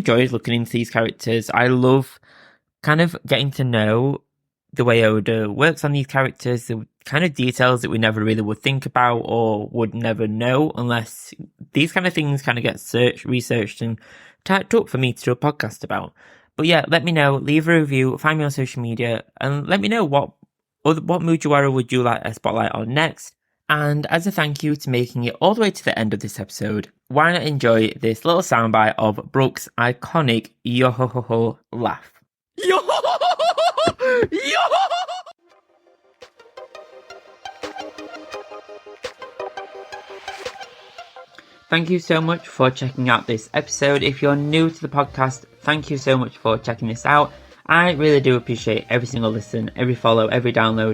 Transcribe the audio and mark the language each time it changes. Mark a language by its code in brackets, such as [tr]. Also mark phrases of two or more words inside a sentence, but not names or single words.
[en] I enjoyed looking into these characters. I love kind of getting to know the way Oda works on these characters, the kind of details that we never really would think about or would never know unless these kind of things kind of get researched and typed up for me to do a podcast about. But yeah, let me know, leave a review, find me on social media, and let me know what Mugiwara would you like a spotlight on next. And as a thank you to making it all the way to the end of this episode, why not enjoy this little soundbite of Brook's iconic yo-ho-ho-ho laugh. Yo-ho-ho-ho-ho! Yo-ho-ho-ho! Thank you so much for checking out this episode. If you're new to the podcast, thank you so much for checking this out. I really do appreciate every single listen, every follow, every download.